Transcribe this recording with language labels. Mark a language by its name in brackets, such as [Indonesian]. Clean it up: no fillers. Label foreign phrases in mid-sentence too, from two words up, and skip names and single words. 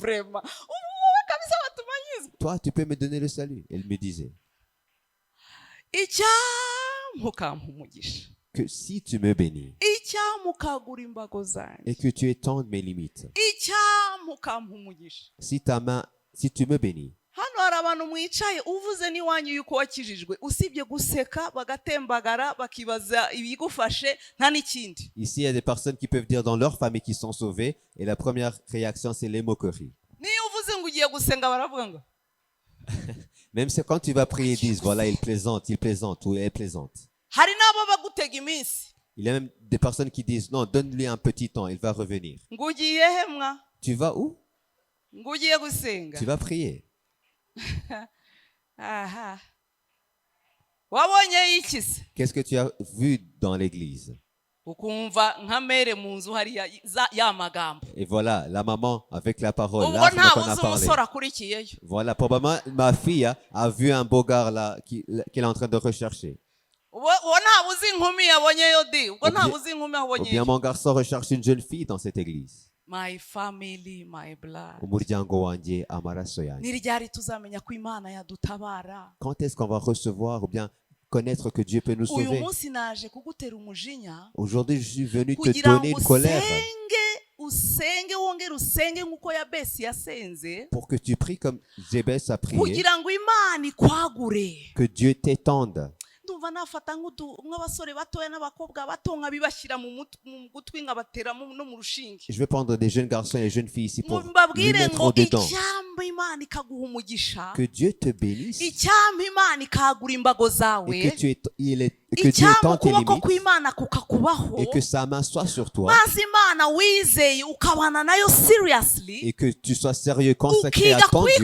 [French] Toi, tu peux me donner le salut. Elle me disait que si tu me bénis et que tu étendes mes limites, si tu me bénis, [Kinyarwanda] hano hari abantu mwicaye uvuze n'iwanyu yuko wakijijwe usibye guseka bagatembagara bakibaza ibigufashe nta n'ikindi. [French] Ici il y a des personnes qui peuvent dire dans leur famille qu'ils sont sauvés et la première réaction c'est les moqueries. [Kinyarwanda] Niyo uvuze ngo ugiye gusenga baravuga ngo [French] même c'est quand tu vas prier, ils disent voilà, il plaisante ou elle plaisante. [Kinyarwanda] Hari nabo bagutega iminsi. [French] Il y a même des personnes qui disent non, donne-lui un petit temps, il va revenir. [Kinyarwanda] Ngugiye hemwa. [French] Tu vas où? [Kinyarwanda] Ngugiye gusenga. [French] Tu vas prier. [Kinyarwanda] Aha. Wabonye iki se? [French] Qu'est-ce que tu as vu dans l'église? [Kinyarwanda] Ukumva nka mere mu nzu hari ya magambo. [French] Et voilà, la maman avec la parole là, on a parlé. Voilà, probablement ma fille a vu un beau gars là qu'elle est en train de rechercher. Ou bien mon garçon recherche une jeune fille dans cette église. [English] My family, my blood. [French] Quand est-ce qu'on va recevoir ou bien connaître que Dieu peut nous sauver? Aujourd'hui, je suis venu te donner une colère pour que tu pries comme Jabez a prié, que Dieu t'étende. [Kinyarwanda] ndumva nafata nk'abasore batoya n'abakobwa bato nkabibashyira mu gutwi nkabateramo no mu rushinge. [French] Je vais prendre des jeunes garçons et des jeunes filles ici pour les mettre en dedans. Que Dieu te bénisse. Et que Dieu étende tes limites. Et que sa main soit sur toi. Et que tu sois sérieux, consacré à ton Dieu.